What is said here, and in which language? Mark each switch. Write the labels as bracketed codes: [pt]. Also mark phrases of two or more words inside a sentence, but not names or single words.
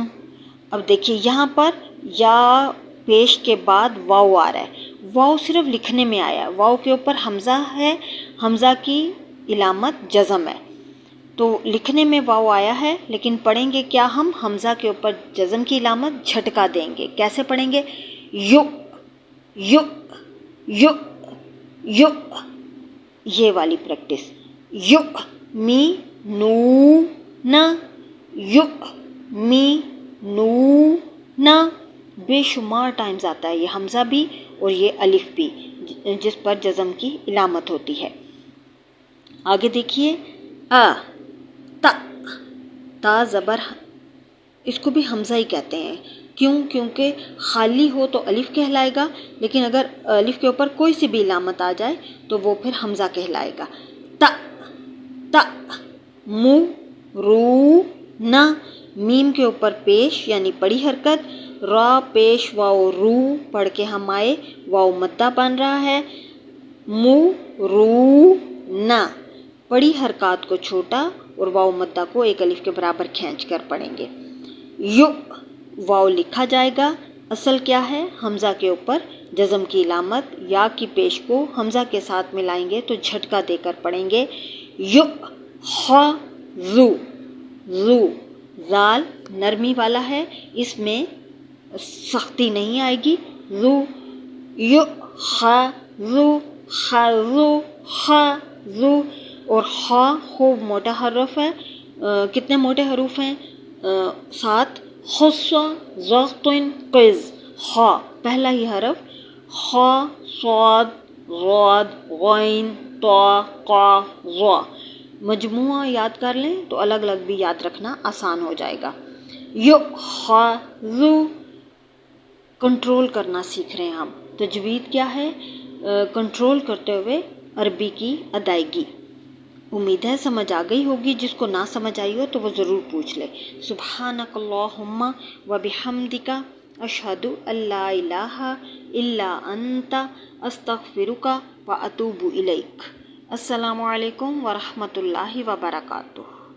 [ur] اب دیکھیے یہاں پر یا پیش کے بعد واو آ رہا ہے، واو صرف لکھنے میں آیا ہے، واو کے اوپر حمزہ ہے، حمزہ کی علامت جزم ہے، تو لکھنے میں واو آیا ہے لیکن پڑھیں گے کیا؟ ہم حمزہ کے اوپر جزم کی علامت جھٹکا دیں گے۔ کیسے پڑھیں گے؟ یو یو یو یو، یہ والی پریکٹس۔ یو می نو نا، یو می نو نا، بے شمار ٹائمز آتا ہے یہ حمزہ بھی اور یہ الف بھی جس پر جزم کی علامت ہوتی ہے۔ آگے دیکھیے، تا، تا زبر، اس کو بھی حمزہ ہی کہتے ہیں، کیوں؟ کیونکہ خالی ہو تو الف کہلائے گا، لیکن اگر الف کے اوپر کوئی سی بھی علامت آ جائے تو وہ پھر حمزہ کہلائے گا۔ تا تا، مو رو نا، میم کے اوپر پیش یعنی بڑی حرکت، را پیش واو رو پڑھ کے ہم آئے، واو مدہ بن رہا ہے، مو رو نا، بڑی حرکات کو چھوٹا اور واو مدہ کو ایک الف کے برابر کھینچ کر پڑھیں گے۔ یو، واو لکھا جائے گا، اصل کیا ہے؟ حمزہ کے اوپر جزم کی علامت، یا کی پیش کو حمزہ کے ساتھ ملائیں گے تو جھٹکا دے کر پڑھیں گے۔ یو خ زو، زو، زال نرمی والا ہے، اس میں سختی نہیں آئے گی، زو، یو خ زو، خزو، خزو۔ اور خا خوب موٹا حرف ہے، کتنے موٹے حروف ہیں؟ 7۔ خص ضغط قز، خا پہلا ہی حرف، خا صاد غاد غین طا قا ظا، مجموعہ یاد کر لیں تو الگ الگ بھی یاد رکھنا آسان ہو جائے گا۔ یؤخذ، کنٹرول کرنا سیکھ رہے ہیں ہم، تجوید کیا ہے؟ کنٹرول کرتے ہوئے عربی کی ادائیگی۔ امید ہے سمجھ آ گئی ہوگی، جس کو نہ سمجھ آئی ہو تو وہ ضرور پوچھ لے۔ [ar] سبحانک اللہم و بحمدک اشہد ان لا الہ الا انت استغفرک و اتوب الیک۔ السلام علیکم ورحمۃ اللہ وبرکاتہ۔